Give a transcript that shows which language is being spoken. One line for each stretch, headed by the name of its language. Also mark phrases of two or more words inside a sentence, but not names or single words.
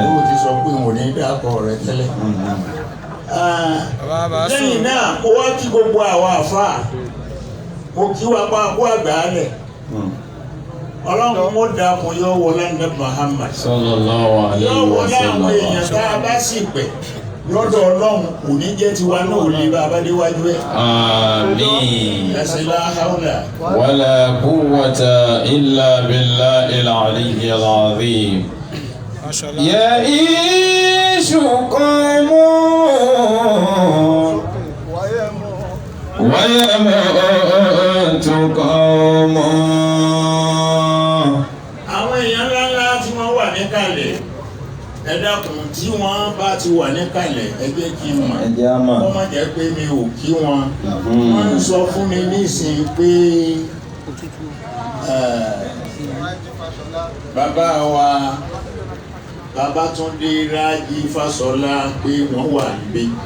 Yoruba: ó ti sọ pé òun ní dákọ̀ rẹ̀ tẹ́lẹ̀. lẹ́yìn náà mo wá kí gbogbo àwọn àfáà, mo kí wa pa kó àgbà rẹ̀. ọlọ́run mo dàkún yóò wọlé ní Muhammad.
Arabic: صلى الله عليه
Yoruba: yóò wọlé àwọn wasallam. èèyàn tá a bá sì pẹ̀ lọ́dọ̀ ọlọ́run kò ní jẹ́ tiwa náà ò ní bá a bá déwájú ẹ̀. Àmín. ẹ̀sìn láhàúlà.
Arabic: ولا قوة إلا بالله العلي العظيم. Mashallah. يعيش قوم ويموت قوم.
Yoruba: àwọn èèyàn ńláńlá tí wọ́n wà níkàlẹ̀, ẹ dákun tí wọ́n bá ti wà níkàlẹ̀ ẹ jẹ́ kí n mọ̀. wọ́n má jẹ́ pé mi ò kí wọn. wọ́n ń sọ fún mi nísìnyí pé bàbá wa Babátúndé Rájí Fáṣọlá pé wọ́n wà níbí.